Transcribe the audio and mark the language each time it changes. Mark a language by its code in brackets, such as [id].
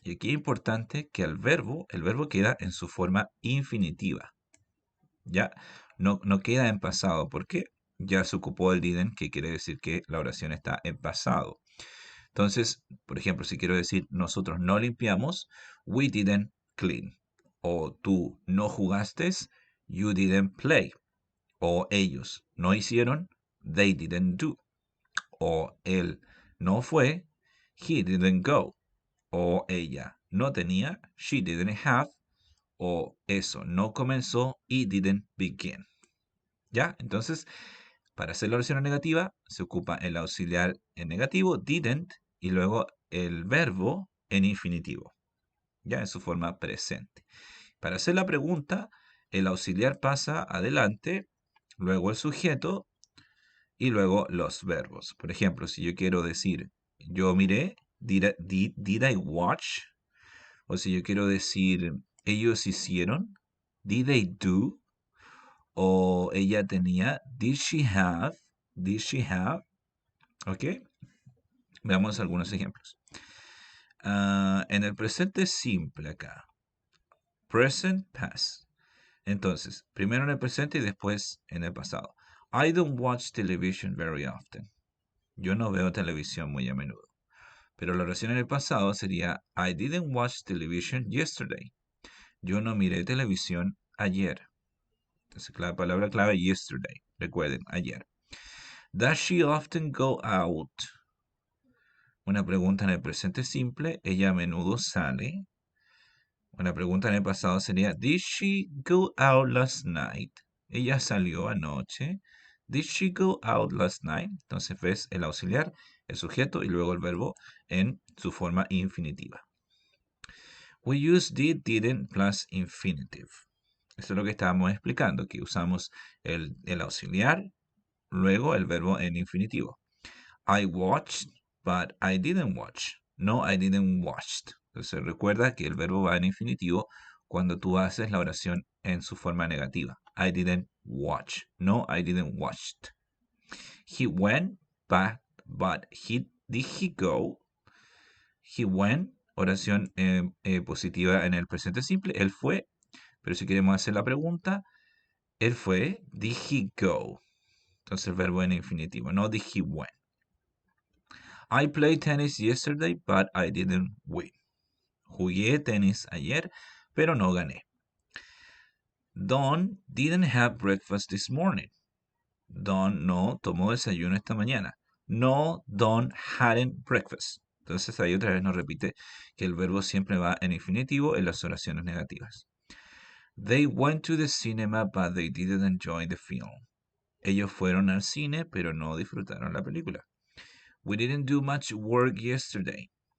[es] Y aquí es importante que el verbo queda en su forma infinitiva. ¿Ya? No queda en pasado porque ya se ocupó el didn't, que quiere decir que la oración está en pasado. Entonces, por ejemplo, si quiero decir nosotros no limpiamos, [en] we didn't clean. [es] O tú no jugaste, [en] you didn't play. [es] O ellos no hicieron, [en] they didn't do. [es] O él no fue, [en] he didn't go. [es] O ella no tenía, [en] she didn't have. [es] O eso no comenzó, [en] it didn't begin. [es] ¿Ya? Entonces, para hacer la oración negativa, se ocupa el auxiliar en negativo, didn't, y luego el verbo en infinitivo, ya en su forma presente. Para hacer la pregunta, el auxiliar pasa adelante, luego el sujeto y luego los verbos. Por ejemplo, si yo quiero decir yo miré, [en] did I watch? [es] O si yo quiero decir ellos hicieron, [en] did they do? [es] O ella tenía, [en] did she have? Did she have? ¿Ok? [es] Veamos algunos ejemplos. En el presente simple acá. [en] Present, past. [es] Entonces, primero en el presente y después en el pasado. [en] I don't watch television very often. [es] Yo no veo televisión muy a menudo. Pero la oración en el pasado sería [en] I didn't watch television yesterday. [es] Yo no miré televisión ayer. Entonces, la palabra clave yesterday. Recuerden, ayer. [en] Does she often go out? [es] Una pregunta en el presente simple. Ella a menudo sale. Una pregunta en el pasado sería, [en] Did she go out last night? [es] Ella salió anoche. [en] Did she go out last night? [es] Entonces ves el auxiliar, el sujeto y luego el verbo en su forma infinitiva. [en] We use did, didn't plus infinitive. [es] Esto es lo que estábamos explicando, que usamos el auxiliar, luego el verbo en infinitivo. [en] I watched, but I didn't watch. No, I didn't watch. [es] Entonces recuerda que el verbo va en infinitivo cuando tú haces la oración en su forma negativa. [en] I didn't watch. No, I didn't watch. He went, but did he go? He went, [es] oración positiva en el presente simple. Él fue, pero si queremos hacer la pregunta, él fue, [en] did he go? [es] Entonces el verbo en infinitivo. [en] No, did he went. I played tennis yesterday, but I didn't win. [es] Jugué tenis ayer, pero no gané. [en] Don didn't have breakfast this morning. [es] Don no tomó desayuno esta mañana. [en] No, Don hadn't breakfast. [es] Entonces ahí otra vez nos repite que el verbo siempre va en infinitivo en las oraciones negativas. [en] They went to the cinema, but they didn't enjoy the film. [es] Ellos fueron al cine, pero no disfrutaron la película. [en] We didn't do much work yesterday.